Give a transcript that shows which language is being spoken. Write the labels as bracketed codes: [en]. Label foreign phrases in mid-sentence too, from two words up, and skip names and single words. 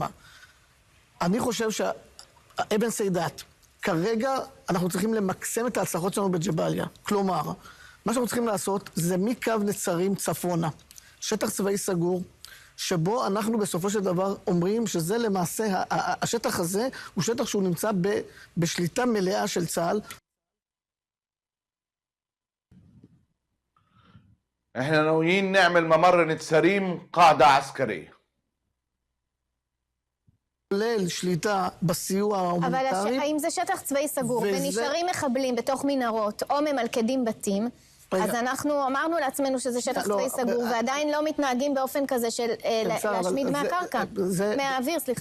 [he] אני חושב שאבן סיידת, כרגע אנחנו צריכים למקסם את ההצלחות שלנו בג'באליה. כלומר, מה שאנחנו צריכים לעשות זה מקו נצרים צפונה, שטח צבאי סגור, שבו אנחנו בסופו של דבר אומרים שזה למעשה, השטח הזה הוא שטח שהוא נמצא בשליטה מלאה של צה"ל. [ar] احنا ناويين نعمل ممر نتساريم قاعدة عسكرية. [he] כולל שליטה בסיוע ההומניטרי. אבל האם זה שטח צבאי סגור ונשארים מחבלים בתוך מנהרות או ממלכדים בתים, אז אנחנו אמרנו לעצמנו שזה שטח צבאי סגור, ועדיין לא מתנהגים באופן כזה של להשמיד מהקרקע, מהאוויר, סליחה.